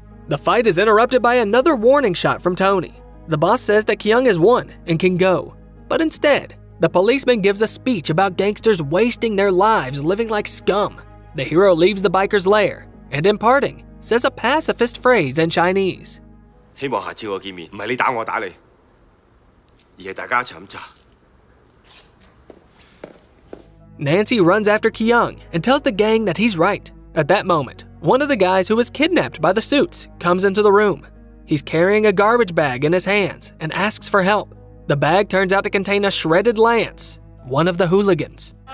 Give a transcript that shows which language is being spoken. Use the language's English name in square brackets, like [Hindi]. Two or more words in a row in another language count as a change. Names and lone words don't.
[English] The fight is interrupted by another warning shot from Tony. The boss says that Kyung has won and can go, but instead, the policeman gives a speech about gangsters wasting their lives living like scum. The hero leaves the biker's lair and, in parting, says a pacifist phrase in Chinese. [Cantonese] 希望下次我見面，唔係你打我打你，而係大家一齊飲茶。 [English] Nancy runs after Kyung and tells the gang that he's right. At that moment, one of the guys who was kidnapped by the suits comes into the room. He's carrying a garbage bag in his hands and asks for help. The bag turns out to contain a shredded lance, one of the hooligans.